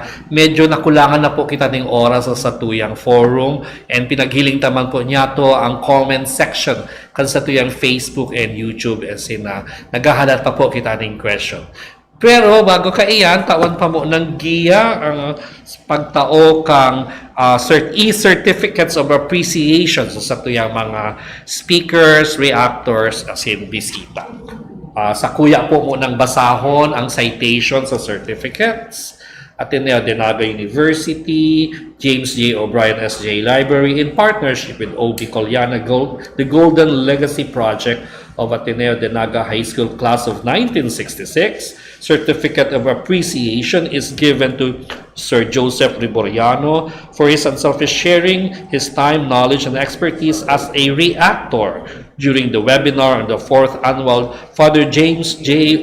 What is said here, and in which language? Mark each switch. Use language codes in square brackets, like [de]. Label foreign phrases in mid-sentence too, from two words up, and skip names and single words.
[bik] Medyo nakulangan na po kita ng oras sa tuyang forum and pinaghiling taman po niya to ang [en] comment section [bik] kan sa tuyang Facebook and YouTube [en] as in [bik] naghahanap pa po kita ng question. Pero bago ka iyan, tawan pa mo ng giya ang pagtao kang [en] e-certificates of appreciation [bik] sa tuyang mga speakers, reactors, [en] as in [bik] bisita. Sa kuya po munang basahon ang citation sa certificates. [en] Ateneo de Naga University, James J. O'Brien SJ Library in partnership with O. Bicoliana the Golden Legacy Project of Ateneo de Naga High School Class of 1966. Certificate of Appreciation is given to Sir Joseph Liboriano for his unselfish sharing, his time, knowledge, and expertise as a reactor during the webinar on the 4th Annual Father James J.